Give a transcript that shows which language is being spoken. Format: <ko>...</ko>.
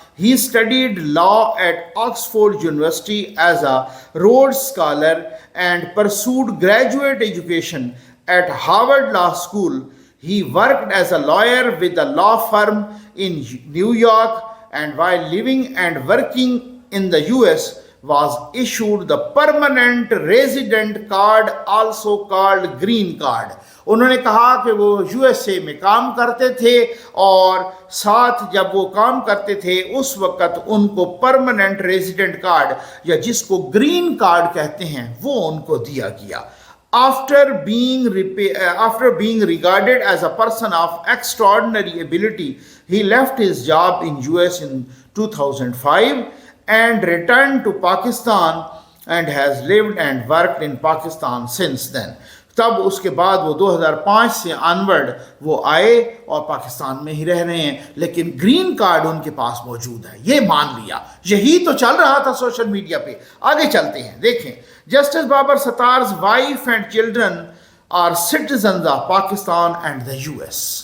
<en>He studied law at Oxford University as a Rhodes Scholar and pursued graduate education at Harvard Law School. He worked as a lawyer with a law firm in New York, and while living and working in the US was issued the permanent resident card, also called green card.</en> <hi>उन्होंने कहा कि वो USA में काम करते थे और साथ जब वो काम करते थे उस वक़्त उनको परमानेंट रेजिडेंट कार्ड या जिसको ग्रीन कार्ड कहते हैं वो उनको दिया गया।</hi> <en>After being regarded as a person of extraordinary ability, he left his job in US in 2005 and returned to Pakistan and has lived and worked in Pakistan since then.</en> <hi>तब उसके बाद वो 2005 से अनवर्ड वो आए और पाकिस्तान में ही रह रहे हैं, लेकिन ग्रीन कार्ड उनके पास मौजूद है, ये मान लिया। यही तो चल रहा था सोशल मीडिया पे। आगे चलते हैं, देखें।</hi> <en>Justice Babar Sattar's wife and children are citizens of Pakistan and the US.</en>